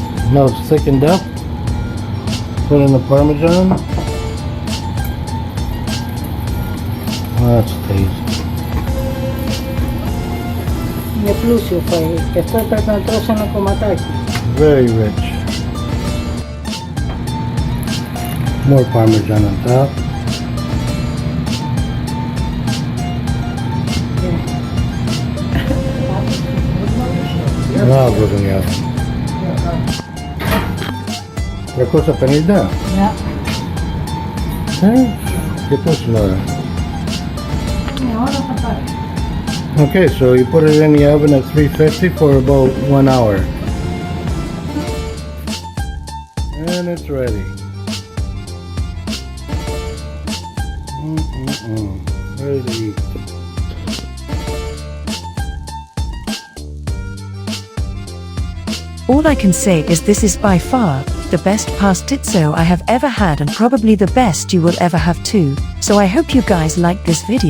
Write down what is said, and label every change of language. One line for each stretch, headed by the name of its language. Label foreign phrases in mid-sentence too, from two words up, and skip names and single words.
English: Now it's thickened up. Put in the Parmesan. That's tasty.
Greek: Είναι πλούσιο φαΐ και αυτό πρέπει να τρώσει ένα κομματάκι.
English: Very rich. More Parmesan on top.
Greek: Να βγουν οι άλλοι. 350. Ναι. Και πόση ώρα. Μια ώρα θα πάρει.
English: Okay, so you put it in the oven at 350 for about 1 hour. And it's ready. Ready to eat. All I can say is this is by far the best pastitsio I have ever had and probably the best you will ever have too, so I hope you guys liked this video.